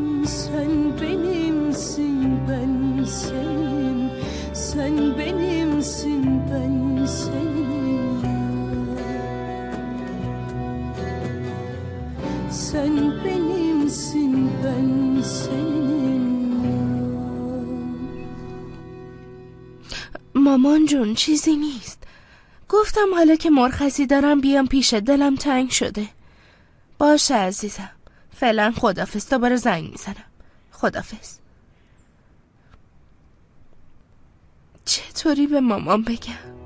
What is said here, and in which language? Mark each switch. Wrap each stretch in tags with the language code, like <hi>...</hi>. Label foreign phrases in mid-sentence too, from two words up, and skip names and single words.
<tr>Sen benimsin, ben seninim. Sen benimsin, ben seninim. Sen benimsin, ben seninim.</tr> <fa>مامان جون چیزی نیست. گفتم حالا که مرخصی دارم بیام پیش، دلم تنگ شده. باشه عزیزم، فعلا خدافظ. دوباره زنگ میزنم. خدافظ. چطوری به مامان بگم؟</fa>